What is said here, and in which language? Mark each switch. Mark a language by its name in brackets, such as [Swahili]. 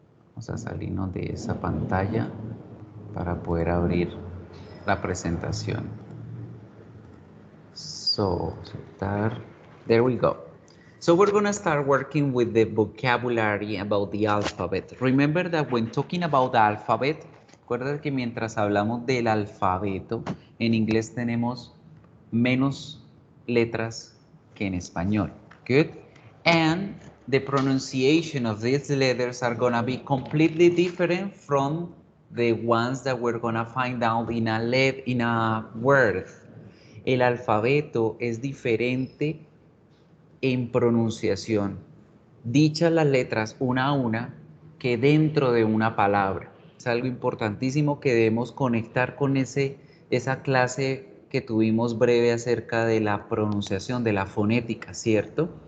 [Spanish] Vamos a salirnos de esa pantalla para poder abrir la presentación. So, aceptar. [English] There we go. So we're going to start working with the vocabulary about the alphabet. Remember that when talking about the alphabet, [Spanish] recuerda que mientras hablamos del alfabeto, en inglés tenemos menos letras que en español. [English] Good? And the pronunciation of these letters are going to be completely different from the ones that we're going to find out in a word. [Spanish] El alfabeto es diferente en pronunciación, dichas las letras una a una, que dentro de una palabra. Es algo importantísimo que debemos conectar con esa clase que tuvimos breve acerca de la pronunciación, de la fonética, ¿cierto?